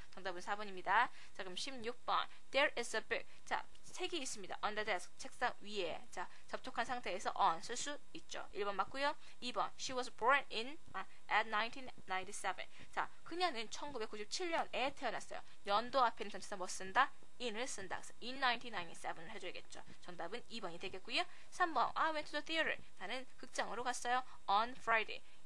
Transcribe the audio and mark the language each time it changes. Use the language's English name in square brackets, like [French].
[Korean] 정답은 4번입니다. [English] 자, 그럼 16번 There is a book. [Korean] 자, 책이 있습니다. [English] on the desk 책상 위에. [Korean] 자, 접촉한 상태에서 on 쓸 수 있죠. [English] 1번 맞고요. 2번 She was born in at 1997. [Korean] 자, 그녀는 1997년에 태어났어요. 연도 앞에는 전치사 뭐 쓴다? in을 쓴다. 그래서 in 1997을 해줘야겠죠. 정답은 2번이 되겠고요. 3번 [English] I went to the theater. [Korean] 나는 극장으로 갔어요. on Friday.